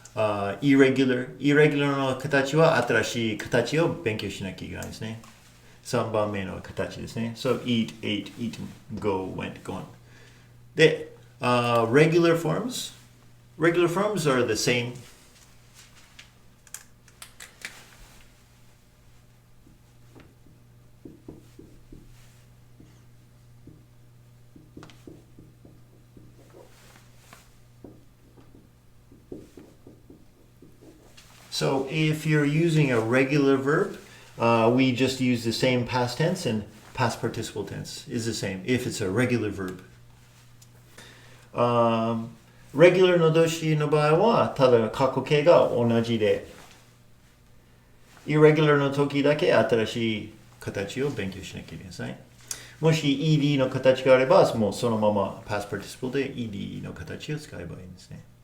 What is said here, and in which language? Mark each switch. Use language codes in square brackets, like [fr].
[ja] irregular の形は新しい形を勉強しなきゃいけないですね。 3番目の形ですね。 [en] So eat, ate, eaten, go, went, gone. で、regular forms are the same. So if you're using a regular verb, we just use the same past tense, and past participle tense is the same if it's a regular verb. [ja] Regular の動詞の場合はただ過去形が同じで、irregular の時だけ新しい形を勉強しなきゃいけない。もし ED の形があれば、もうそのまま past participle で ED の形を使えばいいんですね。